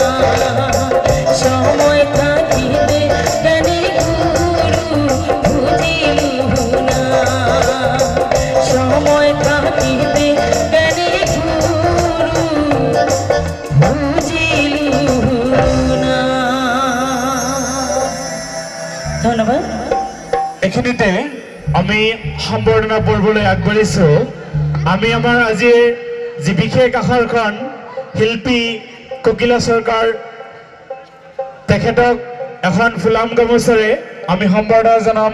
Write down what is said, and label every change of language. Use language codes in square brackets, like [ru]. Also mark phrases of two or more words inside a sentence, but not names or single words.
[bn] সময় থাকিতে জ্ঞানী গুরু বুঝিলু না সময় থাকিতে জ্ঞানী গুরু বুঝিলু না। [as] ধন্যবাদ। এখিনিতে আমি সম্বৰ্ধনা পৰ্বলৈ আগবাঢ়িছো। আমি আমাৰ আজি যি বিশেষ আখৰখন শিল্পী কোকিলা সৰকাৰ তেখেতক এখন ফুলাম গামোচাৰে আমি সম্বৰ্ধনা জনাম।